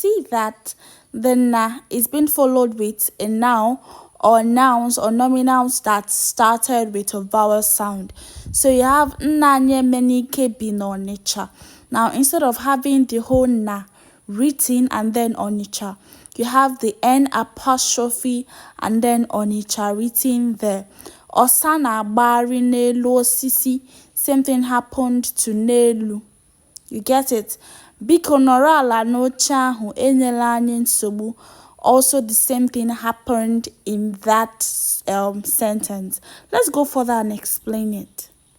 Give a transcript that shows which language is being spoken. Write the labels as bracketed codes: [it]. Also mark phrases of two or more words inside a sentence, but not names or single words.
[en] see that the na is being followed with a noun or nouns or nominals that started with a vowel sound. So you have [ig] nnanye menike bi n'Onitsha. [en] Now, instead of having the whole na written and then Onitsha, you have the n apostrophe and then Onitsha written there. [ig] Ọsa na-agbagharị n'elu osisi. [en] Same thing happened to n'elu. You get it? [ig] Biko nọrọ ala n'oche ahụ, enyela anyị nsogbu. [en] Also, the same thing happened in that sentence. Let's go further and explain it.